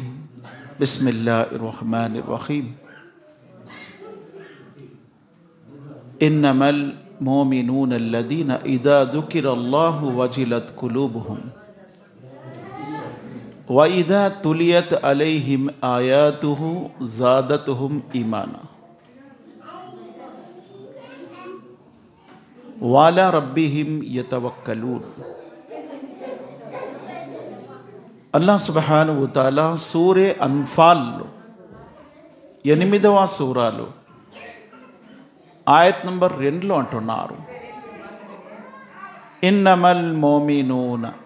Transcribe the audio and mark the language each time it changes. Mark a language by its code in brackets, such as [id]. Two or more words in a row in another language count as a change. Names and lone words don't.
[ar] بسم الله الرحمن الرحيم إنما المؤمنون الذين إذا ذكر الله وجلت قلوبهم وإذا تليت عليهم آياته زادتهم إيمانا وعلى ربهم يتوكلون. [te] అల్లాహ్ [ar] سبحانه وتعالى [te] సూరే అన్ఫాల్లో 8వ సూరాలో ఆయత్ నంబర్ 2లో అంటున్నారు, [ar] إنما المؤمنون.